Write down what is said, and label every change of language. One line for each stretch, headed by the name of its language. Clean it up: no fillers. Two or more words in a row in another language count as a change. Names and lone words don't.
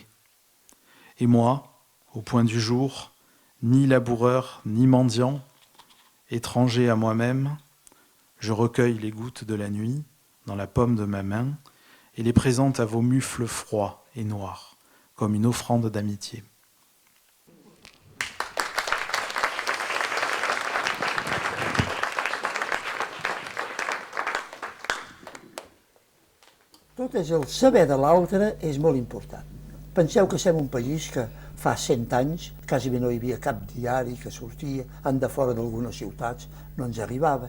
French: Et moi, au point du jour, ni laboureur, ni mendiant, étranger à moi-même, je recueille les gouttes de la nuit dans la paume de ma main et les présente à vos mufles froids et noirs, comme une offrande d'amitié.
Catalan: Tot és el saber de l'altre és molt important. Penseu que som un país que fa 100 anys quasi no hi havia cap diari que sortia, en de fora d'algunes ciutats no ens arribava.